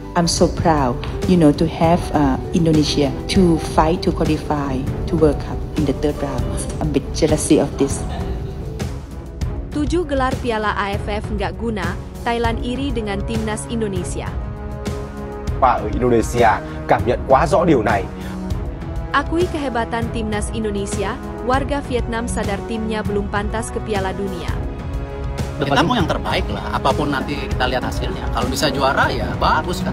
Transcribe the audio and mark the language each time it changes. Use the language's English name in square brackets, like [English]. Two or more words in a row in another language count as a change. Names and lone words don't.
[English] I'm so proud, to have Indonesia to fight to qualify to World Cup in the third round. I'm a bit jealousy of this. [Indonesian] 7 gelar Piala AFF nggak guna, Thailand iri dengan timnas Indonesia. [Vietnamese] Và ở Indonesia cảm nhận quá rõ điều này. [Indonesian] Akui kehebatan timnas Indonesia, warga Vietnam sadar timnya belum pantas ke Piala Dunia. Kita mau yang terbaik lah, apapun nanti kita lihat hasilnya. Kalau bisa juara ya bagus kan.